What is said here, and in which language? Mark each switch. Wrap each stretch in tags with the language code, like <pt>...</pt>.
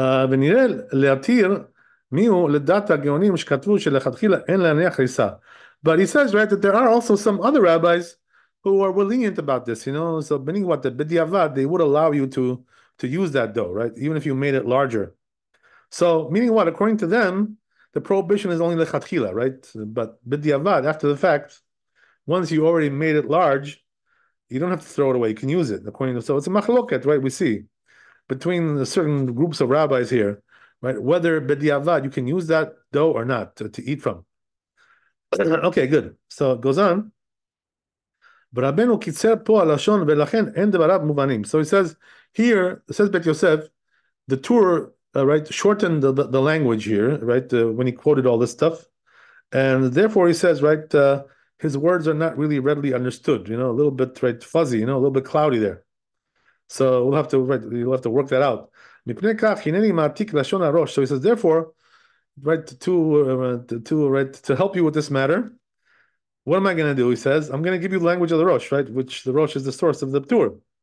<he>ונראה להתיר מיהו לדעת הגאונים שכתבו שלכתחילה אין להניח ריסה.</he> <en>But he says, right, that there are also some other rabbis who were lenient about this, so meaning what, the b'diavad, they would allow you to use that dough, right, even if you made it larger. So meaning what, according to them, the prohibition is only lechatchila, right? But b'diavad, after the fact, once you already made it large, you don't have to throw it away, you can use it, according to, so it's a machloket, right, we see between certain groups of rabbis here, right? Whether b'diavad you can use that dough or not to eat from. Okay, good. So it goes on.</en> <he>ורבנו קיצר פה הלשון ולכן אין דבריו מובנים.</he> <en>So he says here, it says Bet Yosef, the Tur, right, shortened the language here, right, when he quoted all this stuff. And therefore he says, right, his words are not really readily understood, a little bit, right, fuzzy, a little bit cloudy there. So you'll have to work that out. So he says, therefore, right, to help you with this matter, what am I going to do? He says, I'm going to give you the language of the Rosh, right, which the Rosh is the source of the Tur.</en>